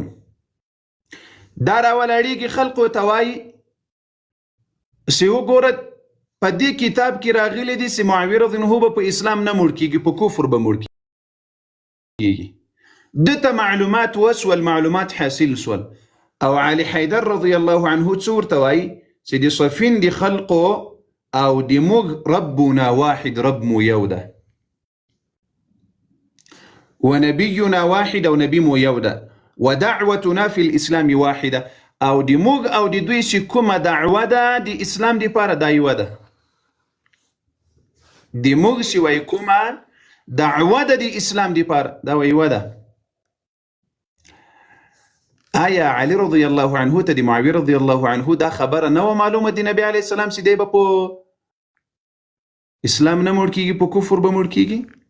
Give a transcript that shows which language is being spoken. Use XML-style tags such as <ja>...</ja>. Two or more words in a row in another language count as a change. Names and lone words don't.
<ps>دا راولاړېږي خلقو ته وایي چې وګوره په دې کتاب کې راغلی دي چې معاویه</ps> <ar>رضی الله عنه</ar> <ps>به په اسلام نه مړ کېږي، په کفر به مړ کېږي. دته معلومات وسول، معلومات حاصل سول. او علي حیدر</ps> <ar>رضی الله عنه</ar> <ps>څه ورته وایي چې د صفین د خلقو او د موږ</ps> <ar>ربنا واحد،</ar> <ps>رب مو یو ده.</ps> <ar>ونبينا واحد</ar> <ps>او نبي مو یو ده.</ps> <ar>ودعوتنا في الاسلام واحده.</ar> <ps>او د موږ او د دوی چې کومه دعوه ده د اسلام دپاره دا یوه ده. د موږ چې وایي کومه دعوه ده د اسلام دپاره دا یوه ده. آیا علی</ps> <ar>رضی الله عنه</ar> <ps>ته د معاویه</ps> <ar>رضی الله عنه</ar> <ps>دا خبره نه وه معلومه د نبی</ps> <ar>علیه السلام</ar> <ps>چې دی به په اسلام نه مړ کېږي، په کفر به مړ کېږي؟</ps>